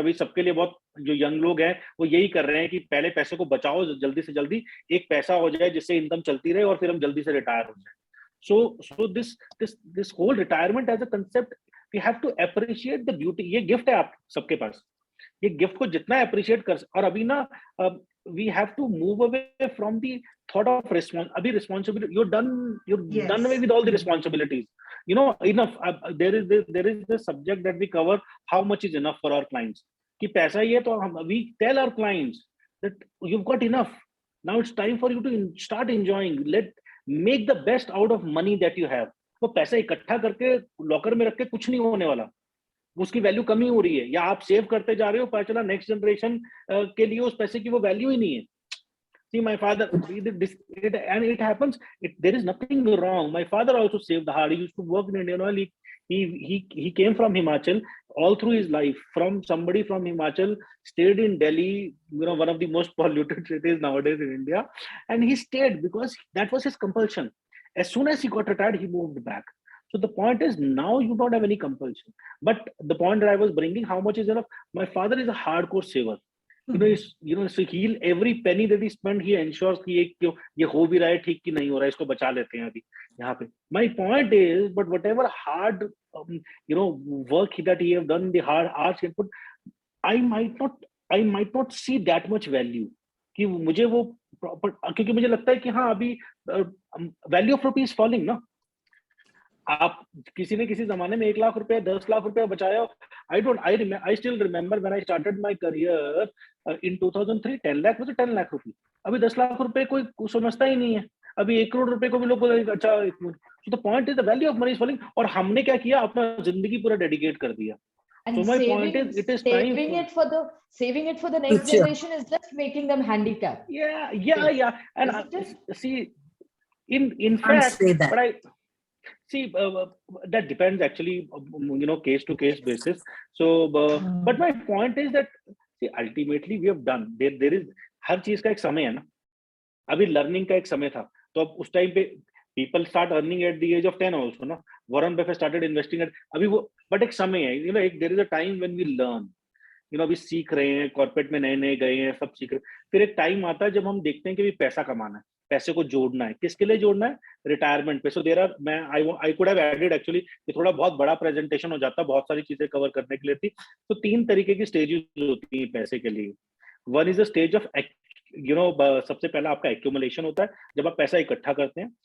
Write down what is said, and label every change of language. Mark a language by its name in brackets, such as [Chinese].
[Hindi] अभी सबके लिए बहुत जो यंग लोग हैं वो यही कर रहे हैं कि पहले पैसे को बचाओ जल्दी से जल्दी, एक पैसा हो जाए जिससे इनकम चलती रहे और फिर हम जल्दी से रिटायर हो जाए. [English] So this whole retirement as a concept, we have to appreciate the beauty. [Hindi] ये गिफ्ट है आप सबके पास. ये गिफ्ट को जितना अप्रिशिएट कर, और अभी ना [English] we have to move away from the thought of responsibility. You're done away with all the responsibilities. Enough. There is this subject that we cover, how much is enough for our clients. [Hindi] कि पैसा ही है तो [English] we tell our clients that you've got enough. Now it's time for you to start enjoying. Make the best out of money that you have. [Hindi] वो पैसा इकट्ठा करके locker में रख के कुछ नहीं होने वाला, उसकी वैल्यू कमी हो रही है, या आप सेव करते जा रहे हो, पता चला नेक्स्ट जनरेशन के लिए उस पैसे की वो वैल्यू ही नहीं है. [English] See, my father, and it happens. There is nothing wrong. My father also saved hard. He used to work in Indian Oil. He came from Himachal all through his life. From somebody from Himachal, stayed in Delhi, one of the most polluted cities nowadays in India, and he stayed because that was his compulsion. As soon as he got retired, he moved back. So the point is, now you don't have any compulsion. But the point that I was bringing, how much is enough? My father is a hardcore saver. so every penny that he spent, he ensures [Hindi] कि ये हो भी रहा है ठीक कि नहीं हो रहा है, इसको बचा लेते हैं अभी यहाँ पे. [English] My point is, but whatever hard work that he have done, the hard hours he put, I might not see that much value [Hindi] कि मुझे वो प्रॉपर, क्योंकि मुझे लगता है कि हाँ अभी [English] Value of rupees falling ना. [Hindi] आप किसी ने किसी जमाने में 1 लाख रुपया 10 लाख रुपया बचाया. [English] I still remember when I started my career in 2003, 10 lakh was 10 lakh rupaye. [Hindi] अभी 10 लाख रुपए कोई समझता ही नहीं है. अभी 1 करोड़ रुपए को भी लोग बोलेंगे अच्छा. [English] So the point is the value of money is falling. [Hindi] और हमने क्या किया, अपना जिंदगी पूरा डेडिकेट कर दिया. [English] And so my point is, it is time saving it for the next generation is just making them handicapped. Yeah. And see, in fact, but I see that depends actually, case to case basis. So, but my point is that see, ultimately we have done. [Hindi] There is हर चीज का एक समय है ना. अभी learning का एक समय था, तो अब उस टाइम पे [English] people start earning at the age of 10 also [Hindi] ना. [English] Warren Buffett started investing at [Hindi] अभी वो, [English] but [Hindi] एक समय है, [English] there is a time when we learn. [Hindi] अभी सीख रहे हैं, कॉर्पोरेट में नए गए हैं, सब सीख रहे हैं. फिर एक टाइम आता है जब हम देखते हैं कि भी पैसा कमाना है, पैसे को जोड़ना है. किसके लिए जोड़ना है? रिटायरमेंट पे. [English] so there are, I could have added actually, [Hindi] ये थोड़ा बहुत बड़ा प्रेजेंटेशन हो जाता, बहुत सारी चीजें कवर करने के लिए थी. तो 3 तरीके की स्टेजेस होती हैं पैसे के लिए. [English] one is the stage of [Hindi] सबसे पहला आपका एक्यूमुलेशन होता है, जब आप पैसा इकट्ठा करते हैं.